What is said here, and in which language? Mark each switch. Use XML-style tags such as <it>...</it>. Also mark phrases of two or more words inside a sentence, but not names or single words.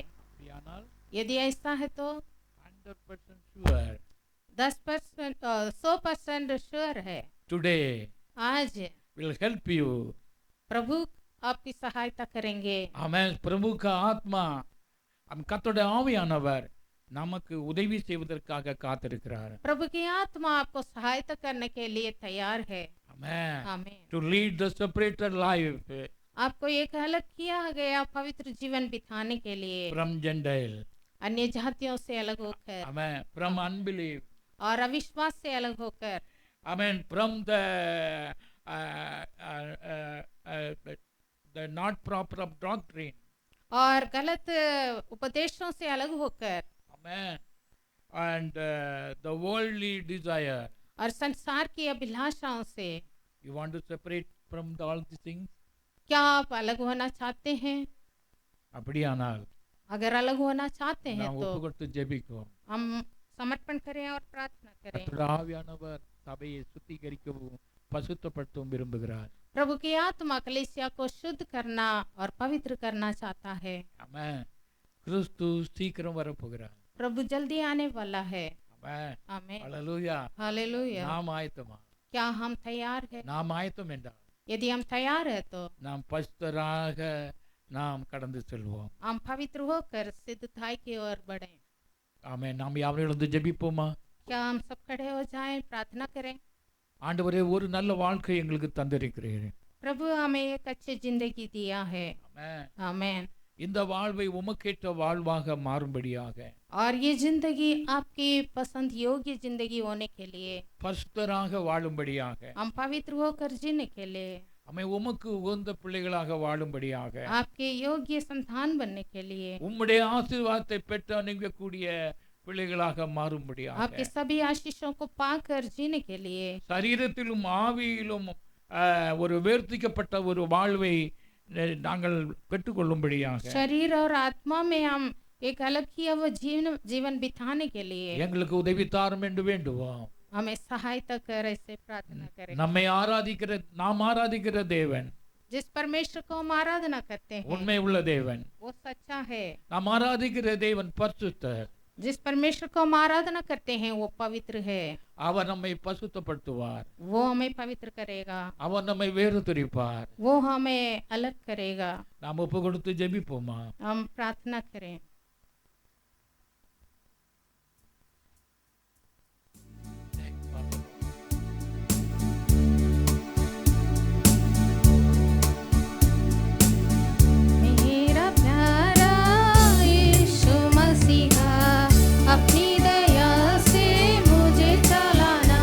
<ta>அப்படியானால்</ta> <hi>यदि ऐसा है तो</hi> <en>100% sure</en> <hi>10% 100% श्योर है,</hi> <en>today</en> <hi>आज</hi> <en>will help you.</en> <hi>प्रभु आपकी सहायता करेंगे।</hi> <ta>ஆமென். பிரபுக்க ஆத்மா கர்த்தருடைய ஆவியானவர் நமக்கு உதவி செய்வதற்காக காத்திருக்கிறார்.</ta> <hi>प्रभु की आत्मा आपको सहायता करने के लिए तैयार है।</hi> <ta>ஆமென்.</ta> <hi>आमीन।</hi> <en>To lead the separated life</en> <hi>आपको एक अलग किया गया पवित्र जीवन बिताने के लिए,</hi> <en>from Gentile.</en> <hi>अन्य जातियों से अलग होकर</hi> <en>Amen. From unbelief.</en> <hi>और अविश्वास से अलग होकर,</hi> <en>Amen. From the not proper of doctrine.</en> <hi>और गलत उपदेशों से अलग होकर,</hi> <en>Amen. And the worldly desire.</en> <hi>और संसार की अभिलाषाओं से।</hi> <en>You want to separate from all these things?</en> <hi>क्या आप अलग होना चाहते हैं?</hi> <ta>அப்படியானால்</ta> <hi>अगर अलग होना चाहते हैं</hi> <ta>நாம்</ta> <hi>तो</hi> <ta>ஒப்பு கொடுத்து ஜெபிக்குவோம்.</ta> <hi>हम समर्पण करें और प्रार्थना करें।</hi> <ta>கர்த்தருடைய ஆவியானவர் சபையை சுத்திகரிக்கவும் பசுத்தப்படுத்தவும் விரும்புகிறார்.</ta> <hi>प्रभु की आत्मा कलीसिया को शुद्ध करना और पवित्र करना चाहता है।</hi> <ta>ஆமென். கிறிஸ்து சீக்கிரம் வரப்போகிறார்.</ta> <hi>प्रभु जल्दी आने वाला है।</hi> <ta>ஆமென்.</ta> <hi>आमीन।</hi> <ta>ஹalleluya.</ta> <hi>हालेलुया।</hi> <ta>நாம் ஆயத்தமா?</ta> <hi>क्या हम तैयार हैं?</hi> <ta>நாம் ஆயத்தம் என்றால்</ta> <hi>यदि हम तैयार है तो</hi> <ta>நாம் பரிசுத்தராக நாம் கடந்து செல்வோம்.</ta> <hi>हम पवित्र होकर सिद्धताई की ओर बढ़ें।</hi> <ta>ஆமென். நாம் யாவரும் எழுந்து ஜெபிப்போமா?</ta> <hi>क्या हम सब खड़े हो जाएं, प्रार्थना करें।</hi> <ta>ஆண்டவரே, ஒரு நல்ல வாழ்க்கை எங்களுக்கு தந்திருக்கிறீர்.</ta> <hi>प्रभु हमें एक अच्छी जिंदगी दिया है।</hi> <ta>ஆமென்.</ta> <hi>आमीन।</hi> <ta>இந்த வாழ்வை உமக்கேற்ற வாழ்வாக மாறும்படியாக</ta> <hi>और ये जिंदगी आपकी पसंद योग्य जिंदगी होने के लिए,</hi> <ta>பரிசுத்தராக வாழும்படியாக</ta> <hi>हम पवित्र होकर जीने के लिए,</hi> <ta>அமை உமக்கு உகந்த பிள்ளைகளாக வாழும்படியாக</ta> <hi>आपके योग्य संतान बनने के लिए,</hi> <ta>உம்முடைய ஆசீர்வாதத்தை பெற்று அணுகக்கூடிய பிள்ளைகளாக மாறும்படியாக</ta> <hi>आपके सभी आशीषों को पाकर जीने के लिए,</hi> <ta>சரீரத்திலும் ஆவியிலும் ஒரு வேர்த்திக்கப்பட்ட ஒரு வாழ்வை நாங்கள் பெற்றுக்கொள்ளும்படியாக</ta> <hi>शरीर और आत्मा में हम एक अलग किया वो जीवन बिताने के लिए</hi> <ta>எங்களுக்கு உதவி தாரும் என்று வேண்டுவோம்.</ta> <hi>हमें सहायता कर, ऐसे प्रार्थना करें।</hi> <ta>நாம் ஆராதிக்கிற தேவன்</ta> <hi>जिस परमेश्वर को हम आराधना करते हैं</hi> <ta>உண்மை உள்ள தேவன்.</ta> <hi>वो सच्चा है।</hi> <ta>நாம் ஆராதிக்கிற தேவன் பரிசுத்தர்.</ta> <hi>जिस परमेश्वर को हम आराधना करते हैं वो पवित्र है।</hi> <ta>அவர் நம்மை பரிசுத்தப்படுத்துவார்.</ta> <hi>वो हमें पवित्र करेगा,</hi> <ta>அவர் நம்மை வேறுதிரிப்பார்.</ta> <hi>वो हमें अलग करेगा।</hi> <ta>நாம் ஒப்பு கொடுத்து ஜெபிப்போமா?</ta> <hi>हम प्रार्थना करें। मेरा प्यारा यीशु मसीहा, अपनी दया से मुझे चलाना।</hi>